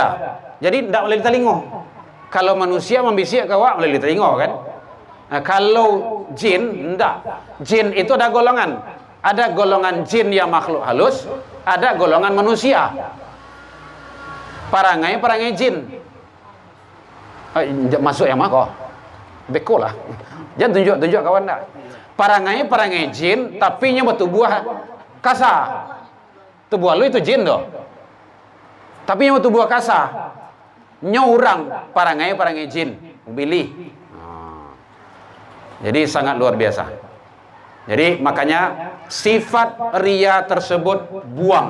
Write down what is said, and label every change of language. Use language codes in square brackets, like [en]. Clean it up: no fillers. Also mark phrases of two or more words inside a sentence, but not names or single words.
[id] Jadi tidak boleh ditelingo. Kalau manusia membisik ke awak boleh ditelingo kan. Nah, kalau jin tidak. Jin itu ada golongan. Ada golongan jin yang makhluk halus, ada golongan manusia. [min] Parangai jin. Masuk yang mana? Beko lah. [id] Jangan tunjuk kawan tak. [min] Parangai jin, tapi nya bertubuh kasar. Tubuh lu itu jin doh. Tapi nya bertubuh kasar. Nya orang parangai jin, pilih. [id] Jadi sangat luar biasa. Jadi makanya sifat ria tersebut buang.